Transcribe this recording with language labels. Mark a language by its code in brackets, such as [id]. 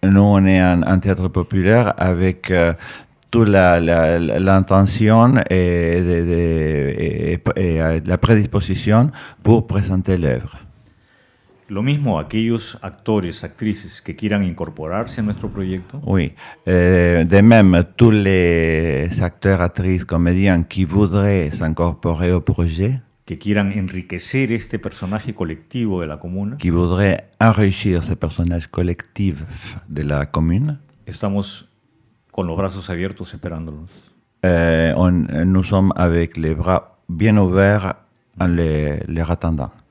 [fr] Nous, on est un théâtre populaire avec toute l'intention et la prédisposition pour présenter l'œuvre. [es] Lo mismo aquellos actores, actrices que quieran incorporarse a nuestro proyecto. [fr] Oui. De même, tous les acteurs, actrices, comédiens qui voudraient s'incorporer au projet, [es] que quieran enriquecer este personaje colectivo de la comuna. [fr] qui voudraient enrichir ce personnage collectif de la commune, [es] Estamos con los brazos abiertos esperándolos. [fr] nous sommes avec les bras bien ouverts en les attendant.